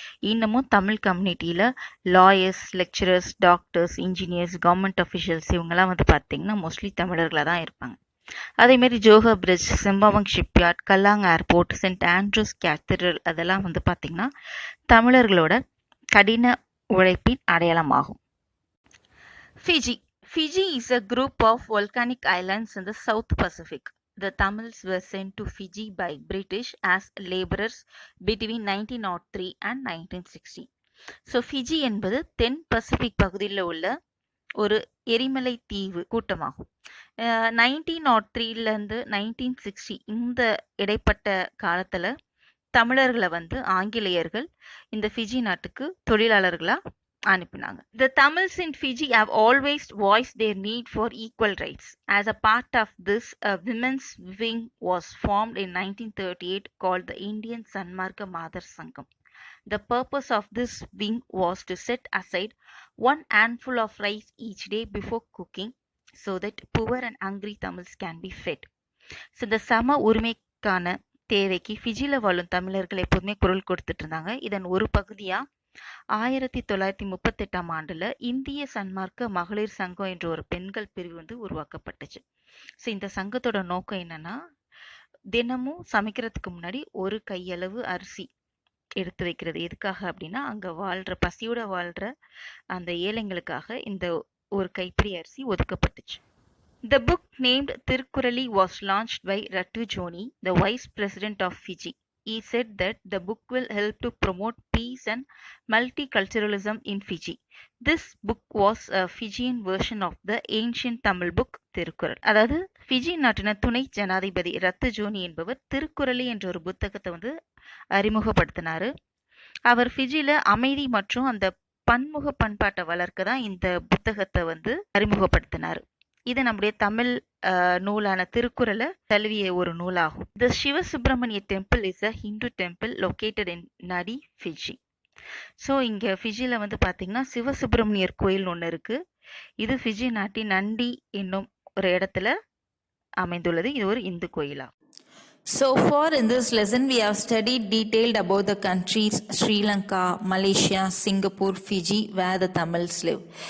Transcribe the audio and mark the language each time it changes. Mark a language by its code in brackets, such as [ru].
[ta] இன்னமும் தமிழ் கம்யூனிட்டியில் [en] lawyers, lecturers, doctors, engineers, government officials [ta] இவங்கெல்லாம் வந்து பார்த்திங்கன்னா மோஸ்ட்லி தமிழர்களாக தான் இருப்பாங்க. அதேமாரி Johor bridge, செம்பாவங் shipyard, கல்லாங் airport, send Andrews cathedral அதெல்லாம் வந்து பார்த்திங்கன்னா தமிழர்களோட கடின உழைப்பின் அடையாளமாகும். Fiji. [en] Fiji is a group of volcanic islands in the South Pacific. The Tamils were sent to Fiji by British as laborers between 1903 and 1960. [ta] So Fiji என்பது தென் Pacific பகுதியில் உள்ள ஒரு எரிமலை தீவு கூட்டமாகும். 1903லேருந்து 1960 இந்த இடைப்பட்ட காலத்தில் தமிழர்களை வந்து ஆங்கிலேயர்கள் இந்த ஃபிஜி நாட்டுக்கு தொழிலாளர்களாக அனுப்பினாங்க. [en] The Tamils in Fiji have always voiced their need for equal rights. As a part of this, a women's wing was formed in 1938 called the Indian Sanmarka Madar Sangam. The purpose of this wing was to set aside one handful of rice each day before cooking so that poor and hungry Tamils can be fed. [ta] So இந்த சம உரிமைக்கான தேவைக்கு ஃபிஜியில் வாழும் தமிழர்கள் எப்போதுமே குரல் கொடுத்துட்டு இருந்தாங்க. இதன் ஒரு பகுதியாக 1938ஆம் ஆண்டுல இந்திய சன்மார்க்க மகளிர் சங்கம் என்ற ஒரு பெண்கள் பிரிவு வந்து உருவாக்கப்பட்டுச்சு. ஸோ இந்த சங்கத்தோட நோக்கம் என்னன்னா, தினமும் சமைக்கிறதுக்கு முன்னாடி ஒரு கையளவு அரிசி எடுத்து வைக்கிறது. எதுக்காக அப்படின்னா, அங்க பசியோட வாழ்ற அந்த ஏழைங்களுக்காக இந்த ஒரு கைப்பிடி அரிசி ஒதுக்கப்பட்டுச்சு. [en] The book named Tirukkurali was launched by Ratu Joni, the Vice President of Fiji. He said that the book will help to promote peace and multiculturalism in Fiji. This book was a Fijian version of the ancient Tamil book Thirukkural. [ta] அதாவது Fiji நாட்டின துணை ஜனாதிபதி ரத்து ஜோனி என்பவர் திருக்குறளி என்ற ஒரு புத்தகத்தை வந்து அறிமுகப்படுத்தினாரு. அவர் ஃபிஜில அமைதி மற்றும் அந்த பன்முக பண்பாட்டை வளர்க்க தான் இந்த புத்தகத்தை வந்து அறிமுகப்படுத்தினார். இது நம்முடைய தமிழ் நூலான திருக்குறளை தழுவிய ஒரு நூலாகும். [en] The Sivasubramaniya temple is a Hindu temple located in Nadi, Fiji. [ta] ஸோ இங்கே ஃபிஜியில் வந்து பார்த்தீங்கன்னா சிவசுப்பிரமணியர் கோயில் ஒன்று இருக்குது. இது ஃபிஜி நாட்டின் நண்டி என்னும் ஒரு இடத்துல அமைந்துள்ளது. இது ஒரு இந்து கோயிலாகும். [en] So far in this lesson we have studied detailed about the countries Sri Lanka, Malaysia, Singapore, Fiji where the Tamils live.